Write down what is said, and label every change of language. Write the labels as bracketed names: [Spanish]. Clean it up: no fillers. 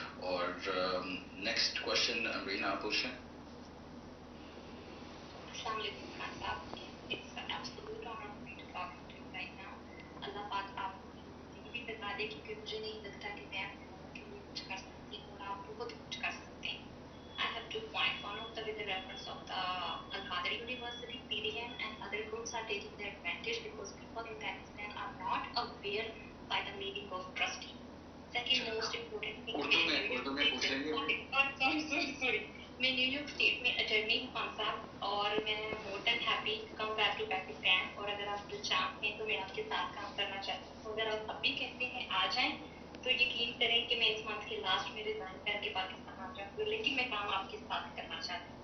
[Urdu] اور next question Raina آپ پوچھیں. السلام علیکم خان صاحب. [English] It's an absolute honor for me to talk to you right now. [Urdu] اللہ پاک آپ کو زندگی بتا دے، کیونکہ مجھے نہیں لگتا کہ میں اپنے لوگوں کے لیے کچھ کر سکتی ہوں اور آپ بہت کچھ کر سکتے ہیں. [English] I have 2 points. One of them with the reference of the Al-Qadir University, PDN, and other groups are taking the advantage because people in Pakistan are not aware by the meaning of trustee. Second most important thing. [Urdu] Urdu میں پوچھ لیں گے. [English] Sorry. [Urdu] میں new York state میں attorney ہوں خان صاحب، اور میں [English] more than happy come back to Pakistan, [Urdu] اور اگر آپ جو چاہتے ہیں تو میں آپ کے ساتھ کام کرنا چاہتی ہوں. اگر آپ اب بھی کہتے ہیں آ جائیں تو یقین کریں کہ میں اس منتھ کے لاسٹ میں ریزائن کر کے پاکستان آ جاؤں گی، لیکن میں کام آپ کے ساتھ کرنا چاہتی ہوں.